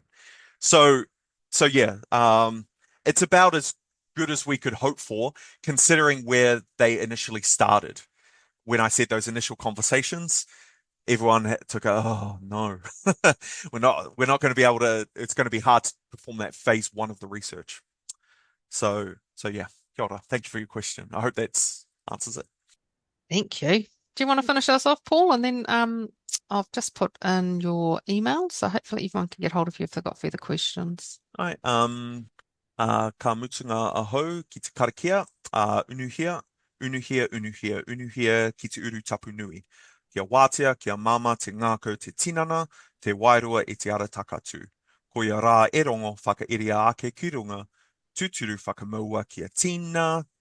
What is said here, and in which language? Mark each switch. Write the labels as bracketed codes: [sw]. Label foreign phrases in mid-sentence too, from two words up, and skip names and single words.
[en] So yeah, it's about as good as we could hope for, considering where they initially started. When I said those initial conversations, everyone took oh no, we're not going to be able to. It's going to be hard to perform that phase 1 of the research. So yeah, [mi] kia ora. [en] Thank you for your question. I hope that answers it. Thank you. Do you want to finish us off, Paul? And then I've just put in your email, so hopefully everyone can get hold of you if they've got further questions. [mi] Ai, ka mutunga ahau ki te karakia, unuhia, ki te uru tapu nui. Kia wātea, kia mama te ngākau te tinana, te wairua e te ara takatu. Ko ia rā e rongo whakairia ake ki runga, tūturu whakamaua kia tina.